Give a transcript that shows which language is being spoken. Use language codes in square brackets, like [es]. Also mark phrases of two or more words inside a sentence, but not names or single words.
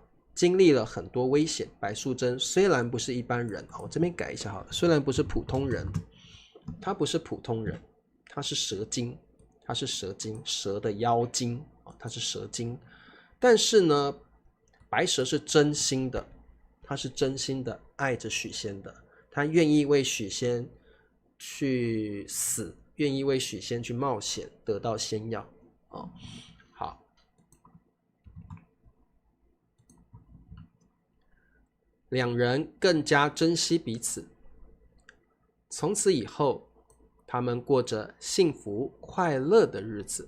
[zh] 經歷了很多危險，白素貞雖然不是一般人，我這邊改一下好了，雖然不是普通人，她不是普通人，她是蛇精，她是蛇精，蛇的妖精，她是蛇精。但是呢，白蛇是真心的，她是真心的愛着許仙的，她願意為許仙去死，願意為許仙去冒險，得到仙藥。好。兩人更加珍惜彼此，從此以後，他們過着幸福快樂的日子。